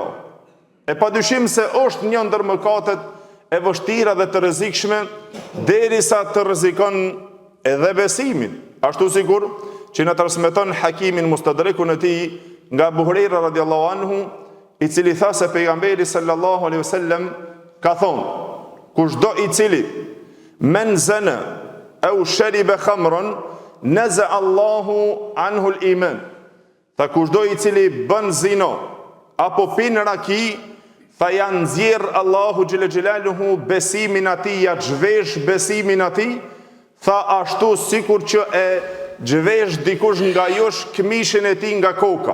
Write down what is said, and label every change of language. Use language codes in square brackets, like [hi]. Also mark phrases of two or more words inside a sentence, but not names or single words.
[sq] E padyshim se është një ndër mëkatet e vështira dhe të rrezikshme, derisa të rrezikon edhe besimin. Ashtu sikur që na transmeton Hakimin Mustadrekun e tij nga Abu Huraira [ar] رضي الله عنه, [sq] i cili tha se pejgamberi [ar] صلى الله عليه وسلم [sq] ka thonë: kushdo i cili [ar] من زنى أو شرب خمرا نزع الله عنه الإيمان. [sq] Tha kushdo i cili bën zina apo pin raki, tha ja nxjerr Allahu [ar] جل جلاله [sq] besimin atij, ja zhvesh besimin atij, tha ashtu sikur që e zhvesh dikush nga josh këmishën e tij nga koka.